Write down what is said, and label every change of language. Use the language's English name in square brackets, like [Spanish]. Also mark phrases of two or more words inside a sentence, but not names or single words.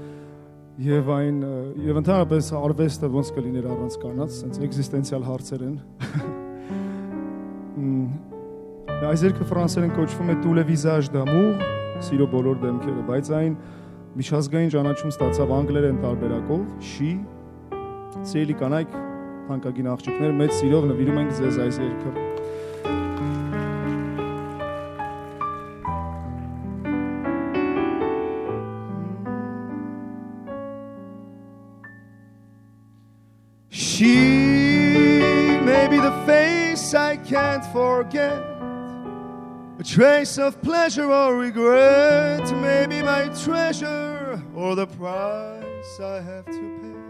[Armenian] եւ այն եւ ընդհանրապես արվեստը ոնց կլիներ առանց կանանց, sense էքզիստենցիալ հարցեր են։ Այս երգը ֆրանսերեն կոչվում է Tous les visages d'amour, սիրո բոլոր դեմքերը, բայց այն միջազգային ճանաչում ստացավ անգլերեն տարբերակով, She, Սիրելի կանայք, թանկագին աղջիկներ, մեծ սիրով նվիրում ենք ձեզ այս երգը։ [English] She may be the face I can't forget, a trace of pleasure or regret, maybe my treasure or the price I have to pay.